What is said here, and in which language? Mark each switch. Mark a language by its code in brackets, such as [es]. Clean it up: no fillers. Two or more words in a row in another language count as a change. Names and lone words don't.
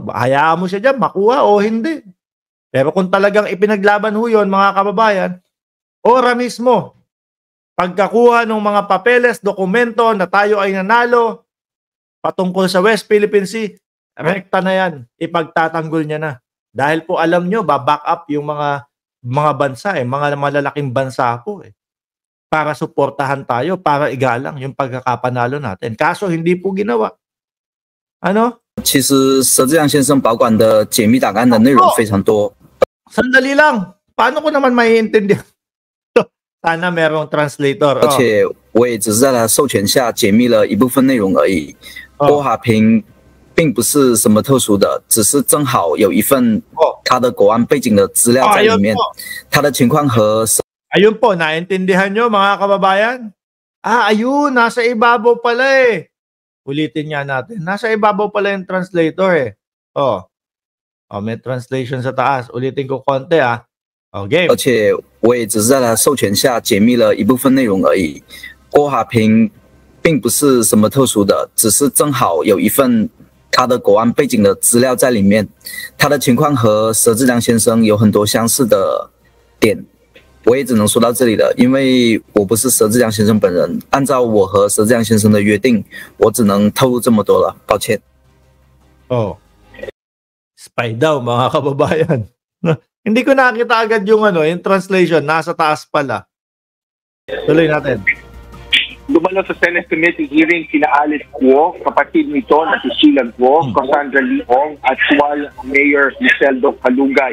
[tl] Hayaan mo siya diyan makuha o hindi. Pero kung talagang ipinaglaban ho yun, mga kababayan, ora mismo, pagkakuha ng mga papeles, dokumento na tayo ay nanalo patungkol sa West Philippine Sea, rekta na yan, ipagtatanggol niya na. Dahil po alam nyo, baback up yung mga bansa, mga malalaking bansa po para suportahan tayo, para igalang yung pagkakapanalo natin. Kaso hindi po ginawa. Ano? [zh] 其实佘志阳先生保管的解密档案的内容非常多。 [tl] Sandali lang. Paano ko naman maiintindihan? Sana merong translator. [zh] 而且我也只是在他授权下解密了一部分内容而已。郭华平并不是什么特殊的，只是正好有一份他的国安背景的资料在里面。他的情况和 [tl] ayun po, naintindihan nyo mga kababayan? Ayun, nasa ibabaw pala Ulitin nga natin. Nasa ibabaw pala yung translator may translation sa taas. Ulitin ko konti game. [zh] 而且我也只是在他授权下解密了一部分内容而已。郭华平并不是什么特殊的，只是正好有一份他的国安背景的资料在里面。他的情况和佘志良先生有很多相似的点。我也只能说到这里了，因为我不是佘志良先生本人。按照我和佘志良先生的约定，我只能透露这么多了，抱歉。 [tl] Spy daw mga kababayan. Hindi ko nakita agad yung yung translation, nasa taas pala. Tuloy natin. Dumalo sa [en] Senate Committee hearing [tl] sina Alice Guo, kapatid nito na si Sheila Guo, Cassandra Leong at Sual Mayor Liseldo Kalugay.